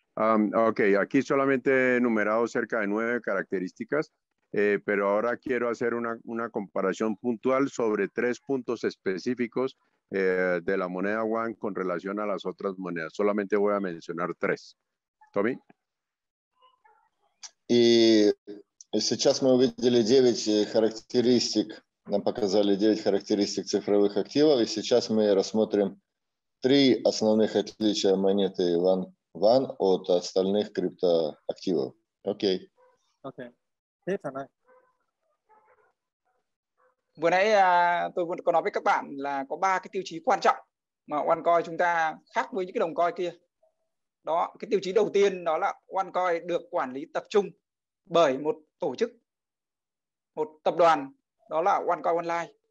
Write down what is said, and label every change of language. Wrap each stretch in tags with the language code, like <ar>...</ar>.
<es>Okay, aquí solamente he numerado cerca de 9 características, pero ahora quiero hacer una comparación puntual sobre 3 puntos específicos de la moneda One con relación a las otras monedas. Solamente voy a mencionar 3. Tommy.</es> <ru>И сейчас мы увидели 9 характеристик, нам показали 9 характеристик цифровых активов, и сейчас мы рассмотрим 3 основных отличия монеты One от остальных криптоактивов. Окей.</ru> <vi>Tiếp thằng này. Vừa nãy tôi có nói với các bạn là có 3 cái tiêu chí quan trọng mà OneCoin chúng ta khác với những cái đồng coin kia. Đó, cái tiêu chí đầu tiên đó là OneCoin được quản lý tập trung bởi một tổ chức, một tập đoàn, đó là OneCoin OneLife.</vi>